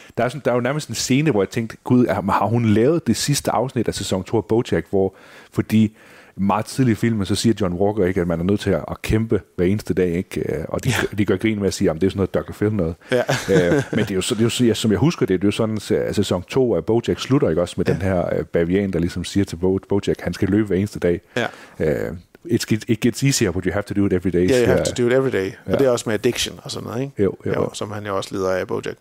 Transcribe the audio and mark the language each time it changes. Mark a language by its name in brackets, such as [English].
[Danish] Der er jo nærmest en scene, hvor jeg tænkte, gud, har hun lavet det sidste afsnit af sæson 2 af BoJack, fordi meget tidlig i filmen, så siger John Walker ikke, at man er nødt til at kæmpe hver eneste dag, ikke? Og de gør grin med at sige, at det er sådan noget Dr. Phil noget. Ja. Men det er jo, som jeg husker det er jo sådan, at sæson 2 af BoJack slutter, ikke også, med den her bavian, der ligesom siger til BoJack, han skal løbe hver eneste dag. Ja. [English] It gets easier, but you have to do it every day. Yeah, you have to do it every day. [Danish] Ja. Og det er også med addiction og sådan noget, ikke? Jo. Som han jo også lider af, BoJack.